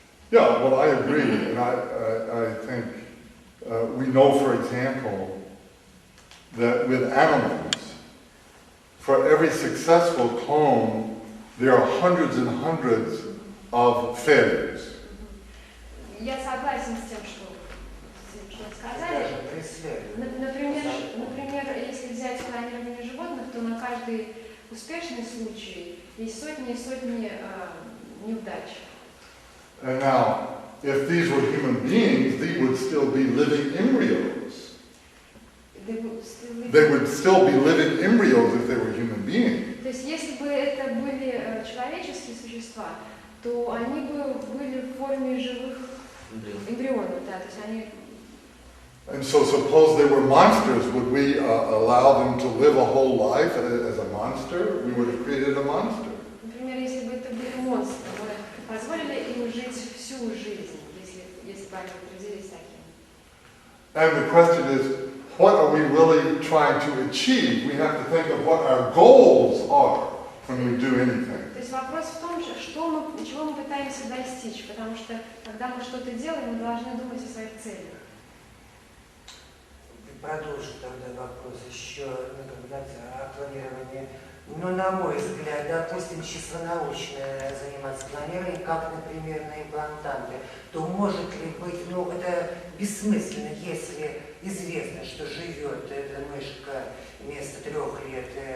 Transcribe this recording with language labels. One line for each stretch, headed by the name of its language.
English: Yeah, well, I agree, and I think we know, for example, that with animals, for every successful clone, there are hundreds and hundreds of failures.
Russian: Я согласен с тем, что сказали. Например, если взять клонирование животных, то на каждый успешный случай есть сотни и сотни неудач.
English: And now, if these were human beings, they would still be living embryos. They would still be living embryos if they were human beings.
Russian: То есть, если бы это были человеческие существа, то они бы были в форме живых эмбрионов, да, то есть они...
English: And so suppose they were monsters, would we allow them to live a whole life as a monster? We would have created a monster.
Russian: Например, если бы это были монстры, мы позволили им жить всю жизнь, если бы они родились такими.
English: And the question is, what are we really trying to achieve? We have to think of what our goals are when we do anything.
Russian: То есть вопрос в том, чего мы пытаемся достичь, потому что, когда мы что-то делаем, мы должны думать о своих целях. Продолжу тогда вопрос еще о планировании. Но, на мой взгляд, допустим, чисто научно заниматься планированием, как, например, на имплантанты, то может ли быть, это бессмысленно, если известно, что живет эта мышка вместо 3 лет